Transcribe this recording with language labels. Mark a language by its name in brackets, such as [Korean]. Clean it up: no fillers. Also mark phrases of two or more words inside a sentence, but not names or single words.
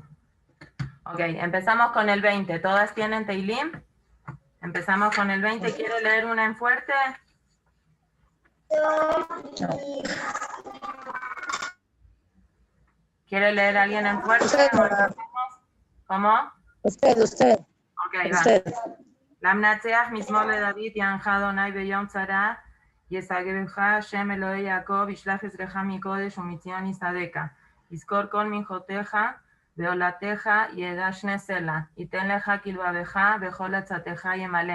[Spanish] Ok, empezamos con el 20. ¿Todas tienen Teilim? Empezamos con el 20. ¿Quiere leer una en fuerte? ¿Quiere leer a alguien en fuerte? Usted, ¿Cómo? usted. Ok, va. [Hebrew] למנצח מזמור לדוד יענך אדוני ביום צרה, יסגרך השם אלוהי יעקב, ישלח עזרך מקודש ומציון יסעדך. יזכור כל מנחותיך ועולתך ידע שני סלע, ייתן לך כלבבך וכל עצתך ימלא.